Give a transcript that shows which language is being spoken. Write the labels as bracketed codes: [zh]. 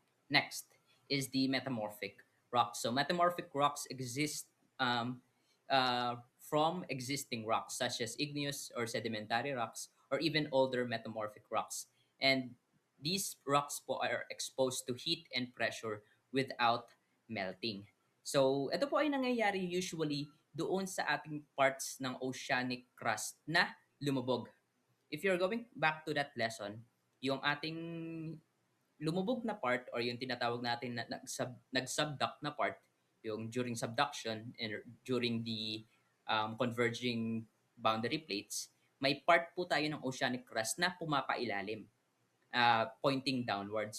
[en] Next is the metamorphic rocks. So metamorphic rocks exist um, from existing rocks such as igneous or sedimentary rocks, or even older metamorphic rocks. And these rocks po are exposed to heat and pressure without melting. [tl] So ito po ay nangyayari usually doon sa ating parts ng oceanic crust na lumubog. [en] If you're going back to that lesson, [tl] yung ating lumubog na part, [en] or yung tinatawag natin na nag-subduct na part, yung during subduction and during the converging boundary plates, [tl] may part po tayo ng oceanic crust na pumapailalim, [en] pointing downward.